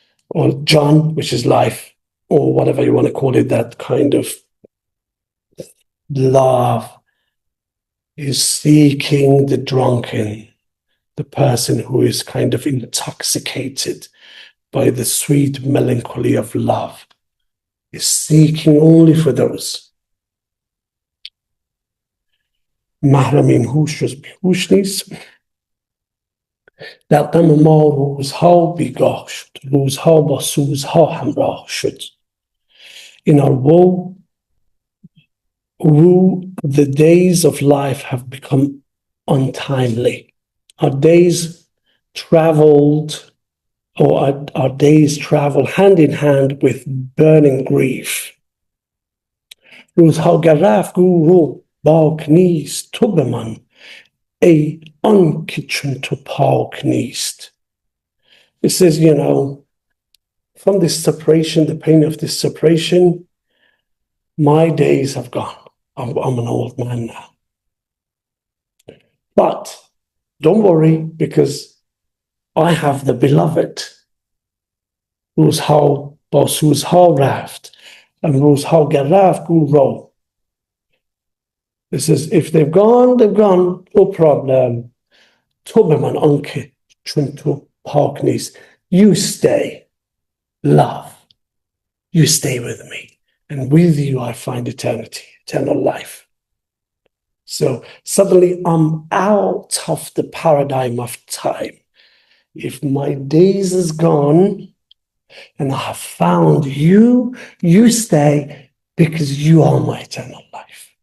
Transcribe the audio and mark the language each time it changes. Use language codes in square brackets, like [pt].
[en] Or John, which is life, or whatever you want to call it, that kind of love is seeking the drunken, the person who is kind of intoxicated by the sweet melancholy of love, is seeking only for those. [fa] محرم این هوش جز بیهوش نیست. در غم ما روزها بیگاه شد, روزها با سوزها همراه شد. [en] In our woe, the days of life have become untimely. Our days traveled, or our days travel hand in hand with burning grief. [fa] روزها گر رفت گو رو باک نیست, تو به من ای آن که چون تو پاک نیست. [en] It says, from this separation, the pain of this separation, my days have gone. I'm an old man now. But don't worry, because I have the beloved. [fa] روزها با سوزها رفت, and روزها گر رفت گو رو. [en] It says, if they've gone, no problem. [fa] تو به من آنکه چون تو پاک نیست. [en] You stay, love. You stay with me. And with you I find eternity, eternal life. So suddenly I'm out of the paradigm of time. If my days is gone and I have found you, you stay because you are my eternal life.